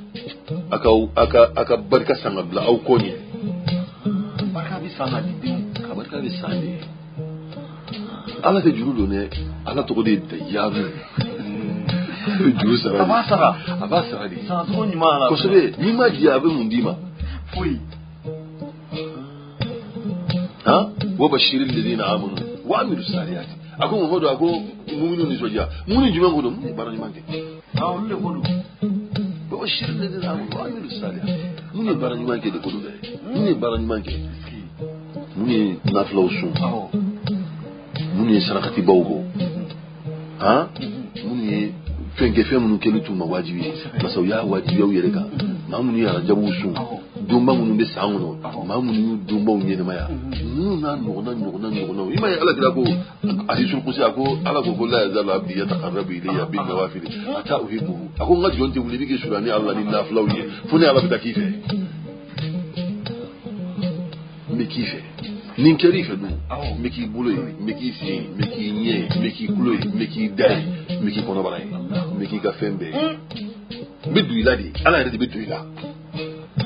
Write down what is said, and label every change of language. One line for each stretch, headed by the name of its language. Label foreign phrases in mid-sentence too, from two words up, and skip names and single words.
Bambara: a ka barika san ka bila aw kɔ ɲɛ barika bɛ san de ala tɛ juru don dɛ ala tɔgɔ de ye Dayyanu juru sara a b'a sara de kosɛbɛ n'i ma diya a bɛ mun d'i ma foyi
Arabic: وبشر الذين آمنوا وعملوا الصالحات
Bambara: a ko Muhamadu a ko muminu nisɔndiya mun ni jumɛn ko don mun ye baara ɲuman kɛ olu de ko don
Arabic: وبشر الذين آمنوا وعملوا الصالحات
Bambara: mun ye baara ɲuman kɛ de ko don dɛ mun ye baara ɲuman kɛ mun ye nafilaw sun mun ye sarakatibaw bɔ mun ye fɛn minnu kɛli t'u ma wajibi ye
French: parce que
Bambara: u y'a wajibiya u yɛrɛ kan maa minnu ye arajabuw sun donba minnu bɛ san kɔnɔ maa minnu y'u donbaw ɲɛnɛmaya ninnu n'a ɲɔgɔnnaw i m'a ye ala kira ko
Arabic: حديث قدسي
Bambara: a ko ala ko
Arabic: لا يزال عبدي يتقرب إلي بالنوافل حتى أحبه
Bambara: a ko n ka jɔn tɛ wuli i bɛ k'i surunya ni ala ni nafilaw ye fo ni ala bɛ taa k'i fɛ n bɛ k'i fɛ nin kɛra i fɛ dun n bɛ k'i bolo ye n bɛ k'i sen ye n bɛ k'i ɲɛ ye n bɛ k'i tulo ye n bɛ k'i da ye n bɛ k'i kɔnɔbara ye n bɛ k'i ka fɛn bɛɛ ye n bɛ don i la de ala yɛrɛ de bɛ don i la